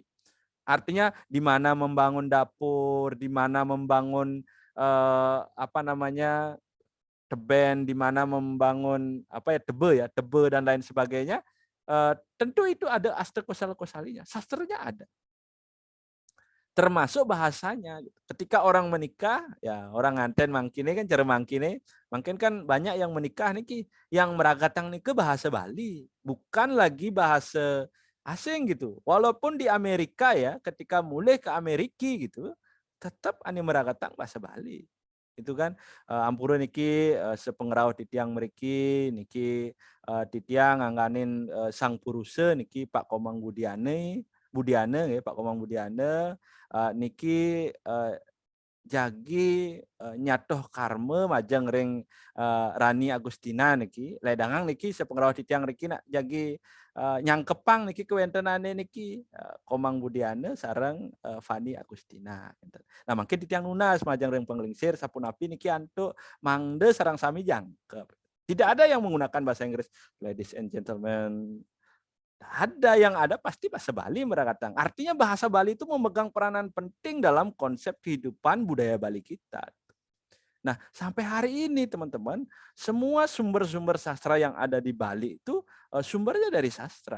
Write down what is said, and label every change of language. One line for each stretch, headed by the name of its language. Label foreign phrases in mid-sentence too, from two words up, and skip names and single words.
Indonesian: Artinya di mana membangun dapur, di mana membangun teben, di mana membangun tebe dan lain sebagainya. Tentu itu ada Aste Kosala Kosalinya, sastranya ada. Termasuk bahasanya. Ketika orang menikah, ya orang
Balinese: nganten mangkine kan cara mangkine,
Indonesian: mungkin kan banyak yang menikah niki yang meragatang niki bahasa Bali, bukan lagi bahasa asing gitu. Walaupun di Amerika ya, ketika mulai ke Amerika gitu, tetap
Balinese: ane meragatang
Indonesian: bahasa Bali.
Balinese: Itu kan ampura niki sepengrau titiang meriki niki titiang ngangganin sang puruse niki Pak Komang Budiane ya Pak Komang Budiane niki jagi nyatoh karme majang ring Rani Agustina niki ledangang niki sepengrau titiang niki nak jagi nyangkepang niki kewentenane niki Komang Budiane sareng Fani Agustina. Nah mungkin titiang nunas majang ring penglingsir sapunapi niki antuk mangde sarang sami jangkep.
Indonesian: Tidak ada yang menggunakan bahasa Inggris
English: ladies and gentlemen.
Indonesian: Ada yang ada pasti bahasa Bali merakatang. Artinya bahasa Bali itu memegang peranan penting dalam konsep kehidupan budaya Bali kita. Nah, sampai hari ini teman-teman, semua sumber-sumber sastra yang ada di Bali itu sumbernya dari sastra.